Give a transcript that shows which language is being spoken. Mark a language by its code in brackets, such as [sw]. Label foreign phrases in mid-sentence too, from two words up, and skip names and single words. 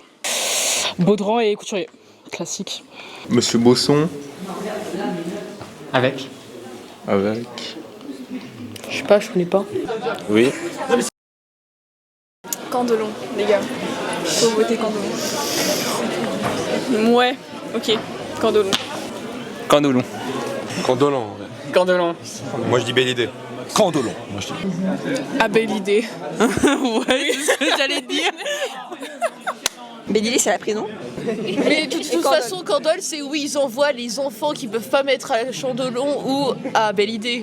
[fr] Baudran et Couturier. Classique. Monsieur Bosson. Avec. Je sais pas, je connais pas. Oui. Candelon, les gars. Faut voter Candelon. Ouais, ok. Candelon. Candelon. Candolan. Candelon. Moi je dis belle idée. Candolan. Moi je dis. Ah, belle idée. Ouais, c'est ce que j'allais dire. Belle idée, c'est la prison. Mais de toute façon, Candole, c'est où ils envoient les enfants qui peuvent pas mettre à Chandelon ou à Belle Idée.